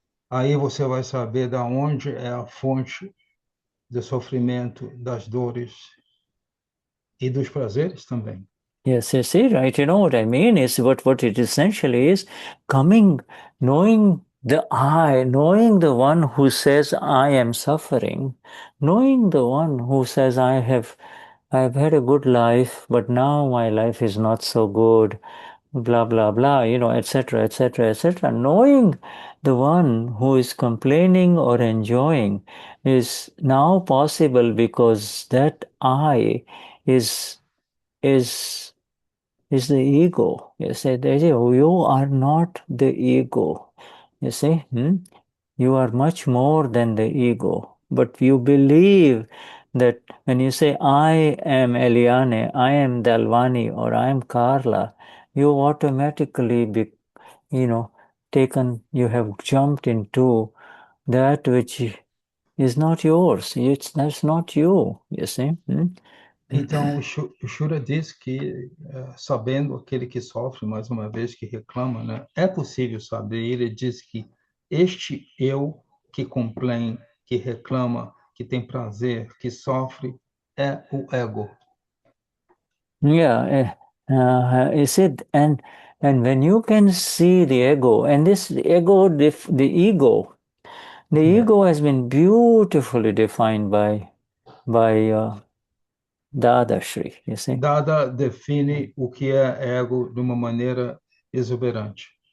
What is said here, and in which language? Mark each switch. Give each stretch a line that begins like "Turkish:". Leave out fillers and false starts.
Portuguese: Aí você vai saber da onde é a fonte do sofrimento, das dores e dos prazeres também.
English: yes, you see, right? You know what I mean is what it essentially is knowing the I, knowing the one who says I am suffering, knowing the one who says I've had a good life, but now my life is not so good, blah blah blah, etc., etc., etc. Knowing the one who is complaining or enjoying is now possible because that I is is is the ego. You see, you are not the ego. You see, you are much more than the ego. But you believe that when you say, I am Eliane, I am Dalvani, or I am Carla, you automatically you have jumped into that which is not yours. That's not you, you see.
Portuguese: Então, o Shura diz que, sabendo aquele que sofre, mais uma vez, que reclama, né, é possível saber. Ele diz que este eu que complain, que reclama, que tem prazer, que sofre, é o ego.
English: Yeah, is it and when you can see the ego, and this ego, the ego has been beautifully defined by Dada Shri, you see.
Portuguese: Dada define o que é ego de uma maneira exuberante.